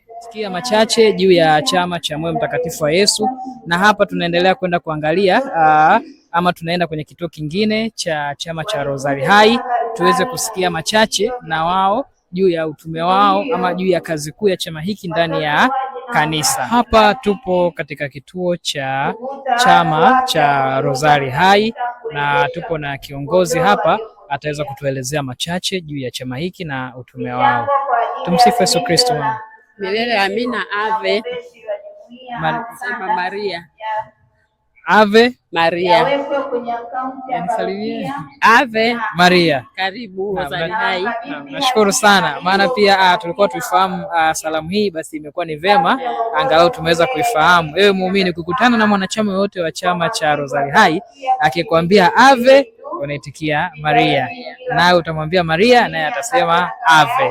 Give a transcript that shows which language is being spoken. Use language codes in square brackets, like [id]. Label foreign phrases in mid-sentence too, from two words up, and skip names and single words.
[sw] Sikia machache juu ya chama cha Moyo Mtakatifu wa Yesu, na hapa tunaendelea kwenda kuangalia ama tunaenda kwenye kituo kingine cha chama cha Rozari Hai tuweze kusikia machache na wao juu ya utume wao ama juu ya kazi kuu ya chama hiki ndani ya kanisa. Hapa tupo katika kituo cha chama cha Rozari Hai na tupo na kiongozi hapa, ataweza kutuelezea machache juu ya chama hiki na utume wao. Tumsifu Yesu Kristo. Milele amina. [la] Ave Maria. [sw] Ave Maria. Nisalimie. Ave Maria. Karibu Rozari Hai. Nashukuru sana, maana pia tulikuwa tuifahamu salamu hii, basi imekuwa ni vema angalau tumeweza kuifahamu. Ewe muumini, kukutana na mwanachama yote wa chama cha Rozari Hai akikwambia Ave, unaitikia Maria, nawe utamwambia Maria naye atasema Ave.